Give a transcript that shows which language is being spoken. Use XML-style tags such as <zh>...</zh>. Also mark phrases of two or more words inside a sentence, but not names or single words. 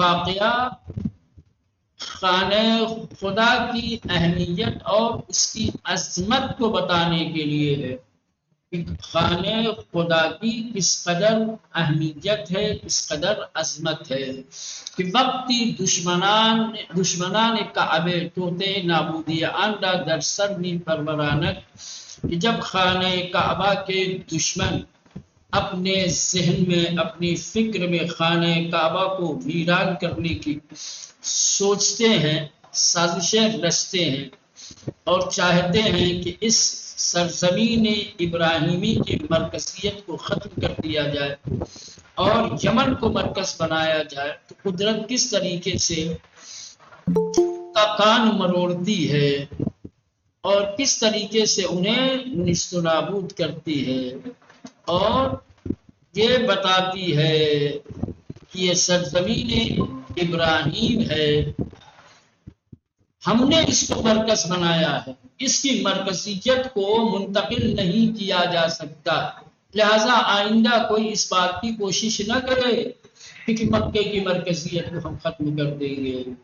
<ur>یہ واقعہ خانہ خدا کی اہمیت اور اس کی عظمت کو بتانے کے لیے ہے کہ خانہ خدا کی کس قدر اہمیت ہے، کس قدر عظمت ہے، کہ</ur> <fa>وقتی دشمنان کعبه توتے نابودی آن را در سر می پرورانند،</fa> <ur>کہ جب خانہ کعبہ کے دشمن اپنے ذہن میں، اپنی فکر میں خانہ کعبہ کو ویران کرنے کی سوچتے ہیں، سازشیں رچتے ہیں اور چاہتے ہیں کہ اس سرزمین ابراہیمی کی مرکزیت کو ختم کر دیا جائے اور یمن کو مرکز بنایا جائے، تو قدرت کس طریقے سے کا کان مروڑتی ہے اور کس طریقے سے انہیں نیست و نابود کرتی ہے، اور یہ بتاتی ہے کہ یہ سرزمین ابراہیم ہے، ہم نے اس کو مرکز بنایا ہے، اس کی مرکزیت کو منتقل نہیں کیا جا سکتا، لہذا آئندہ کوئی اس بات کی کوشش نہ کرے کہ مکے کی مرکزیت کو ہم ختم کر دیں گے۔</ur>